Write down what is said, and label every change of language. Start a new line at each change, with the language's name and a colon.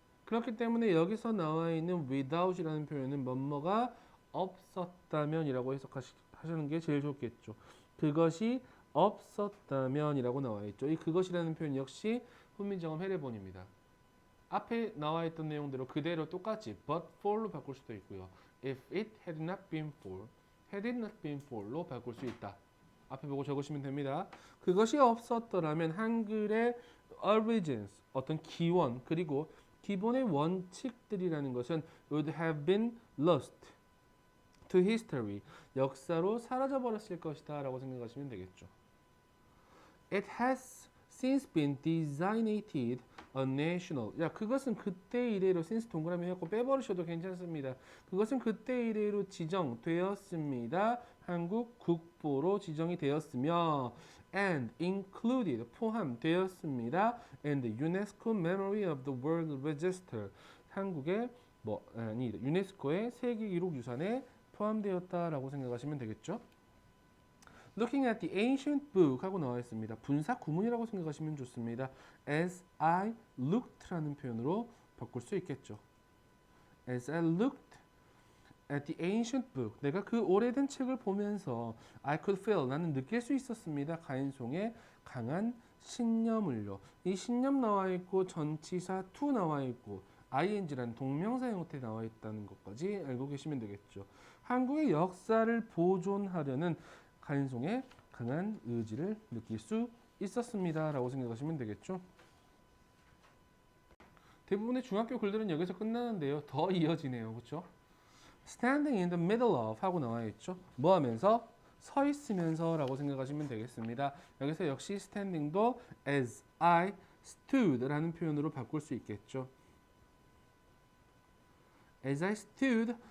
Korean: 그렇기 때문에 여기서 나와 있는 without이라는 표현은 뭐뭐가 없었다면이라고 해석하시는 게 제일 좋겠죠. 그것이 없었다면이라고 나와 있죠. 이 그것이라는 표현 역시 훈민정음 해례본입니다. 앞에 나와 있던 내용대로 그대로 똑같이 but for로 바꿀 수도 있고요.
English: If it had not been for, had it not been for로 바꿀 수 있다.
Korean: 앞에 보고 적으시면 됩니다. 그것이 없었더라면 한글의 origins, 어떤 기원, 그리고 기본의 원칙들이라는 것은
English: would have been lost to history,
Korean: 역사로 사라져버렸을 것이다 라고 생각하시면 되겠죠.
English: It has since been designated a national.
Korean: 야, 그것은 그때 이래로 since 동그라미 해갖고 빼버리셔도 괜찮습니다. 그것은 그때 이래로 지정되었습니다. 한국 국보로 지정이 되었으며
English: and included
Korean: 포함되었습니다.
English: and the UNESCO Memory of the World Register.
Korean: 한국의 유네스코의 세계 기록 유산에 포함되었다라고 생각하시면 되겠죠.
English: Looking at the ancient book
Korean: 하고 나와 있습니다. 분사 구문이라고 생각하시면 좋습니다.
English: As I looked
Korean: 라는 표현으로 바꿀 수 있겠죠.
English: As I looked at the ancient book,
Korean: 내가 그 오래된 책을 보면서
English: I could feel,
Korean: 나는 느낄 수 있었습니다. 가인송의 강한 신념을요. 이 신념 나와 있고 전치사 to 나와 있고 ing라는 동명사 형태 나와 있다는 것까지 알고 계시면 되겠죠. 한국의 역사를 보존하려는 가인송의 강한 의지를 느낄 수 있었습니다. 라고 생각하시면 되겠죠. 대부분의 중학교 글들은 여기서 끝나는데요. 더 이어지네요. 그렇죠?
English: Standing in the middle of
Korean: 하고 나와 있죠. 뭐 하면서? 서 있으면서 라고 생각하시면 되겠습니다. 여기서 역시 standing도
English: as I stood
Korean: 라는 표현으로 바꿀 수 있겠죠.
English: As I stood